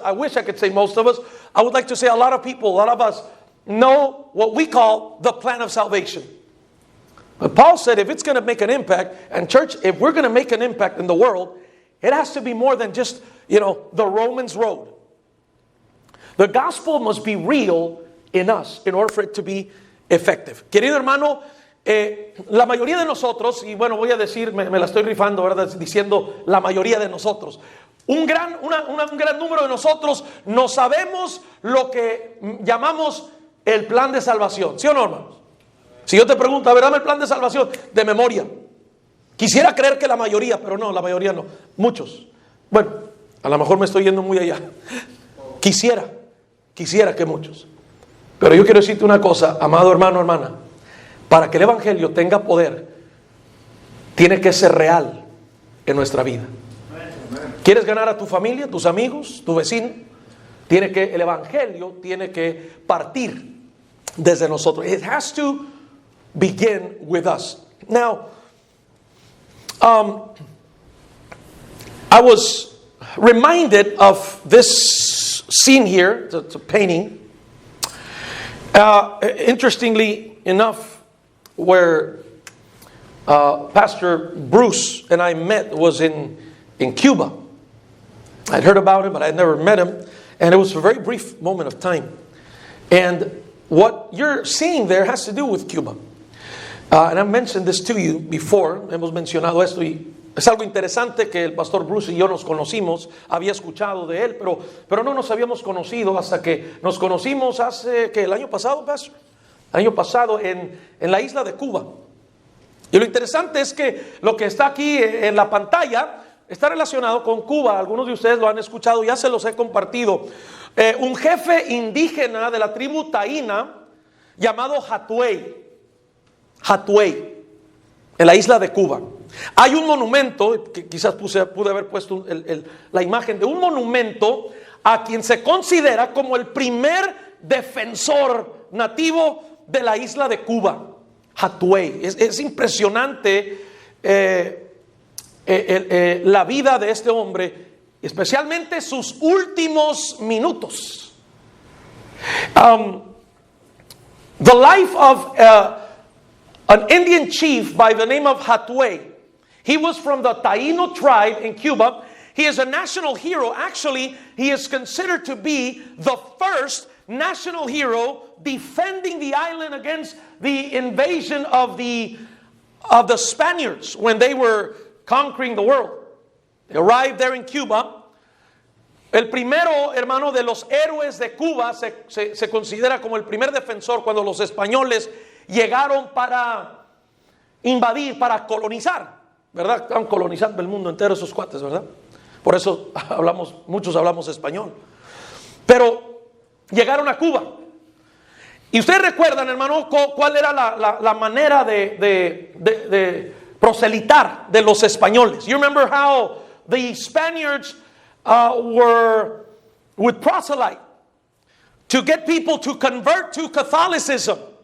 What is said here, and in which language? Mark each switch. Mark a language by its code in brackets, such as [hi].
[en] I wish I could say most of us. I would like to say a lot of people, a lot of us know what we call the plan of salvation. But Paul said if it's going to make an impact, and church, if we're going to make an impact in the world, it has to be more than just, the Romans road. The gospel must be real in us in order for it to be effective. [es] Querido hermano, la mayoría de nosotros, y bueno, voy a decir, me la estoy rifando, ¿verdad? Diciendo la mayoría de nosotros. Un gran número de nosotros no sabemos lo que llamamos el plan de salvación. ¿Sí o no, hermanos? Si yo te pregunto, a ver, dame el plan de salvación de memoria. Quisiera creer que la mayoría, pero no, la mayoría no. Muchos. Bueno, a lo mejor me estoy yendo muy allá. Quisiera que muchos. Pero yo quiero decirte una cosa, amado hermano, hermana. Para que el Evangelio tenga poder, tiene que ser real en nuestra vida. ¿Quieres ganar a tu familia, tus amigos, tu vecino? El Evangelio tiene que partir desde nosotros. [en] It has to begin with us. Now, I was reminded of this scene here. It's a painting. Interestingly enough, where Pastor Bruce and I met was in Cuba. I'd heard about him, but I'd never met him. And it was a very brief moment of time. And what you're seeing there has to do with Cuba. And I've mentioned this to you before. [es] Hemos mencionado esto y es algo interesante que el pastor Bruce y yo nos conocimos. Había escuchado de él, pero no nos habíamos conocido hasta que nos conocimos hace, ¿qué? ¿El año pasado, pastor? El año pasado en la isla de Cuba. Y lo interesante es que lo que está aquí en la pantalla está relacionado con Cuba. Algunos de ustedes lo han escuchado, ya se los he compartido. Un jefe indígena de la tribu taína llamado Hatuey, en la isla de Cuba. Hay un monumento, que quizás pude haber puesto la imagen de un monumento a quien se considera como el primer defensor nativo de la isla de Cuba, Hatuey. Es impresionante la vida de este hombre, especialmente sus últimos minutos. [en] The life of an Indian chief by the name of Hatuey. He was from the Taíno tribe in Cuba. He is a national hero. Actually, he is considered to be the first national hero defending the island against the invasion of the Spaniards when they were conquering the world. They arrived there in Cuba. [es] El primero, hermano, de los héroes de Cuba se considera como el primer defensor cuando los españoles llegaron para invadir, para colonizar, ¿verdad? Están colonizando el mundo entero esos cuates, ¿verdad? Por eso muchos hablamos español. Pero llegaron a Cuba. Y ustedes recuerdan, hermano, cuál era la manera de proselitar de los españoles. [en] You remember how the Spaniards would proselyte to get people to convert to Catholicism.